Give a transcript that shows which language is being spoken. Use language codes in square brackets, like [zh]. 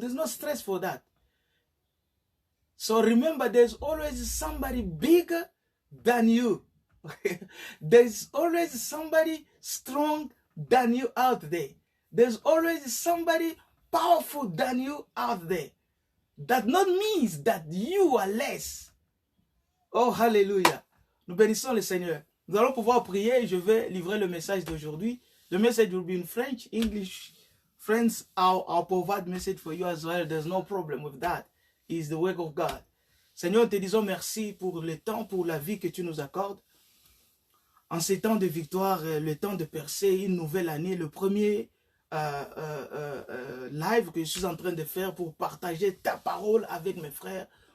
[en] There's no stress for that. So remember, there's always somebody bigger than you. There's always somebody strong than you out there. There's always somebody powerful than you out there. That not means that you are less. Oh, hallelujah. [fr] Nous bénissons le Seigneur. Nous allons pouvoir prier et je vais livrer le message d'aujourd'hui. [en] The message will be in French, English. Friends, I'll provide message for you as well. There's no problem with that. is the work of God. [fr] Seigneur, te disons merci pour le temps, pour la vie que tu nous accordes. En ces temps de victoire, le temps de percer une nouvelle année, le premier live que je suis en train de faire pour partager ta parole avec mes frères.